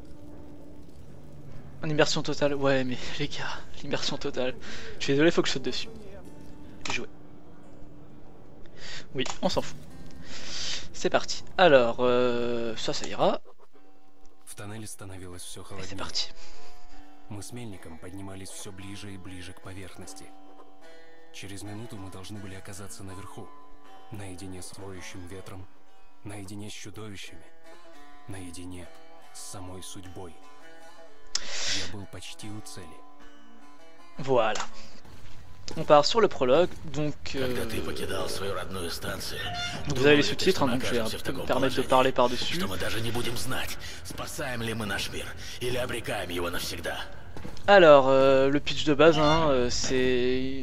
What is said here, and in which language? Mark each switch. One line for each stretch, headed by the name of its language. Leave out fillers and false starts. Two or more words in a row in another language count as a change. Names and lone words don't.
French: En immersion totale, ouais mais les gars, l'immersion totale. Je suis désolé, faut que je saute dessus. Jouer. Oui, on s'en fout. C'est parti. Alors, ça ira. Et c'est parti.
Russian: Мы с Мельником поднимались все ближе и ближе к поверхности. Через минуту мы должны были оказаться наверху, наедине с воющим ветром, наедине с чудовищами, наедине с самой судьбой. Я был почти у цели.
French: Voilà. On part sur le prologue, donc vous avez les sous-titres, donc je vais un peu me permettre de parler par-dessus. Alors, le pitch de base, c'est...